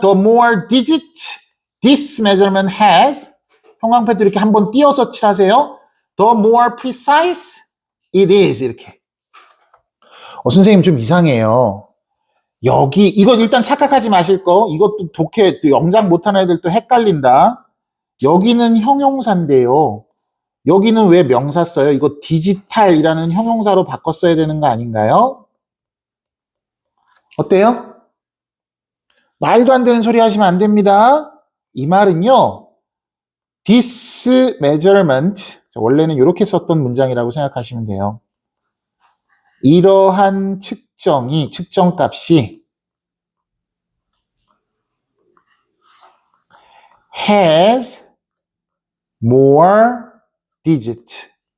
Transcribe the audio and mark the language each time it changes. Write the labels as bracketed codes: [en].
[en] The more digits this measurement has [ko] 형광펜도 이렇게 한번 띄어서 칠하세요. [en] The more precise it is [ko] 이렇게. 선생님 좀 이상해요. 여기 이거 일단 착각하지 마실 거. 이것도 독해 영작 못하는 애들 또 헷갈린다. 여기는 형용사인데요. 여기는 왜 명사 써요? 이거 디지털이라는 형용사로 바꿔 써야 되는 거 아닌가요? 어때요? 말도 안 되는 소리 하시면 안 됩니다. 이 말은요. [en] This measurement [ko] 원래는 이렇게 썼던 문장이라고 생각하시면 돼요. 이러한 측정값이 [en] has more digit.